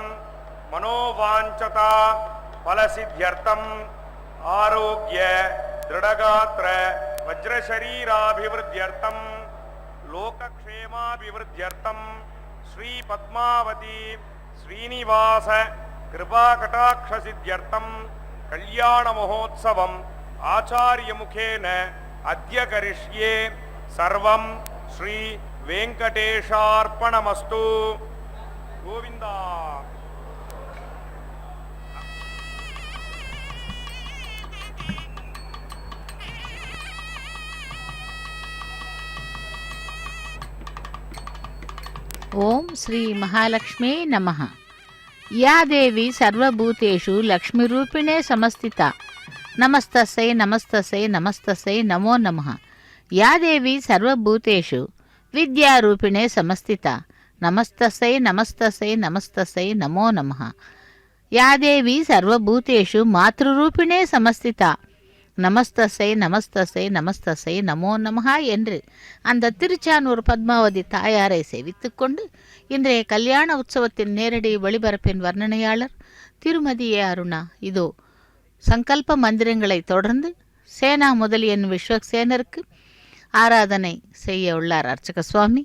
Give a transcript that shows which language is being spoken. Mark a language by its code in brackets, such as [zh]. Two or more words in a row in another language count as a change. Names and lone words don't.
[sa] मनोवाञ्छित फलसिद्ध्यर्थं आरोग्य दृढगात्र वज्रशरीराभिवृद्ध्यर्थं लोकक्षेमाभिवृद्ध्यर्थं श्री पद्मावती श्रीनिवास कृपाकटाक्ष सिद्ध्यर्थं कल्याण महोत्सवं आचार्य मुखेन अद्य करिष्ये सर्वं श्री वेङ्कटेशार्पणमस्तु. [ta] கோவிந்தா. [sa] ॐ श्री महालक्ष्म्यै नमः. या देवी सर्वभूतेषु लक्ष्मीरूपेण संस्थिता नमस्तस्यै नमस्तस्यै नमस्तस्यै नमो नमः. या देवी सर्वभूतेषु विद्यारूपेण संस्थिता नमस्तस्यै नमस्तस्यै नमस्तस्यै नमो नमः. या देवी सर्वभूतेषु मातृरूपेण संस्थिता नमस्तस्यै नमस्तस्यै नमस्तस्यै नमो नमः [ta] என்று அந்த திருச்சானூர் பத்மாவதி தாயாரை சேவித்து கொண்டு இன்றைய கல்யாண உற்சவத்தின் நேரடி ஒளிபரப்பின் வர்ணனையாளர் திருமதி ஏ அருணா இதோ சங்கல்ப மந்திரங்களை தொடர்ந்து சேனா முதலியன் விஸ்வக்சேனருக்கு ஆராதனை செய்ய உள்ளார் அர்ச்சக சுவாமி.